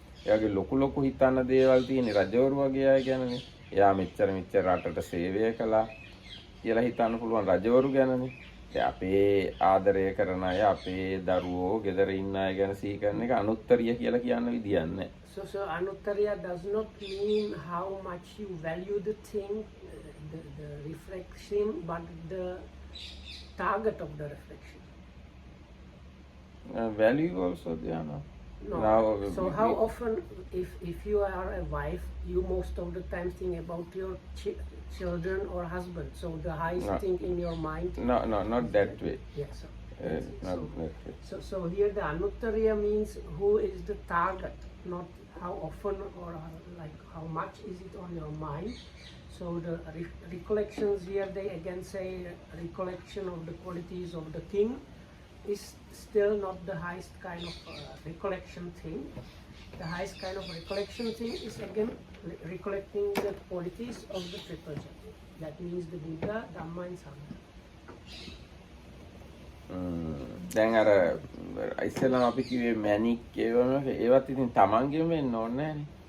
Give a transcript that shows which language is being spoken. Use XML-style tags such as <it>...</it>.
<si>එයාගේ ලොකු හිතන්න දේවල් තියෙන රජවරු වගේ අය ගැනනේ. එයා මෙච්චර රටට සේවය කළා කියලා හිතන්න පුළුවන් රජවරු ගැනනේ. අපේ ආදරය කරන අය, අපේ දරුවෝ, ගෙදර ඉන්න අය ගැන සිහි කරන එක අනුත්තරිය කියලා කියන්න විදියක් නැහැ.</si> <en>So anuttariya does not mean how much you value the thing, the reflection, but the target of the reflection. Value also there, no? No. So how often, if you are a wife, you most of the time think about your children or husband. So the highest thing in your mind. No, not that way. Yes. Not that way. So here the anuttariya means who is the target, not how often or like how much is it on your mind. So the recollections here, they again say recollection of the qualities of the king is still not the highest kind of recollection thing. The highest kind of recollection thing is again recollecting the qualities of the triple gem. That means the Buddha, Dhamma and Sangha.</en> <si>දැන් අර ඉස්සෙල්ලාම අපි කිව්වේ මැනික් ඒවත් ඉතින් තමන්ගෙම වෙන්න ඕනේ නැහැනේ.</si>